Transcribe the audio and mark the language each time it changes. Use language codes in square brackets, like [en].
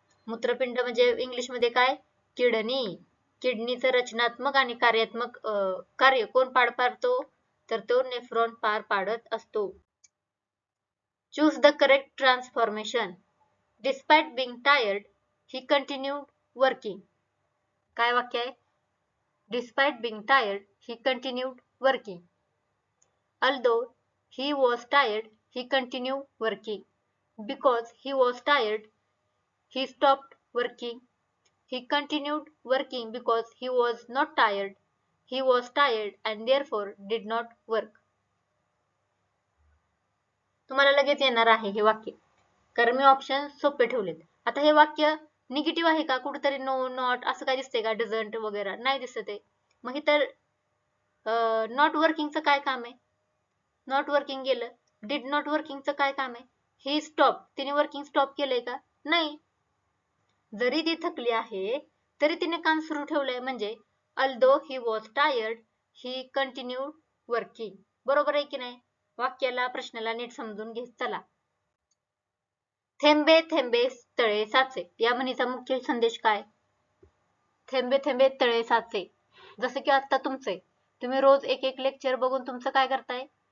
[mr] मूत्रपिंड म्हणजे इंग्लिश मध्ये काय? किडनी. किडनीचं रचनात्मक आणि कार्यात्मक कार्य कोण पार पाडतो? तर तो नेफ्रॉन पार पाडत असतो. [en] Choose the correct transformation. Despite being tired, he continued working. [mr] काय वाक्य आहे? [en] Despite being tired, he continued working. Although he was tired, he continued working. Because he was tired, he stopped working. He continued working because he was not tired. He was tired and therefore did not work. [mr] तुम्हाला लगेच येणार आहे हे वाक्य, कारण मी option सोपे ठेवलेत. आता हे वाक्य निगेटिव्ह आहे का? कुठेतरी नो, नॉट असं काय दिसतंय का? डझंट वगैरे नाही दिसत आहे. मग इतर नॉट वर्किंगचं काय काम आहे? नॉट वर्किंग गेलं. डिड नॉट वर्किंगचं काय काम आहे? ही स्टॉप, तिने वर्किंग स्टॉप केलंय का? नाही. जरी ती थकली आहे तरी तिने काम सुरू ठेवलंय. म्हणजे [en] although he was tired, he continued working. [mr] बरोबर आहे की नाही? वाक्याला प्रश्नाला नीट समजून घेत चला. थेंबे थेंबे तळे साचे या म्हणीचा मुख्य संदेश काय? थेंबे थेंबे तळे साचे. जसं की आता तुमचे, तुम्ही रोज एक एक लेक्चर बघून तुमचं काय करताय?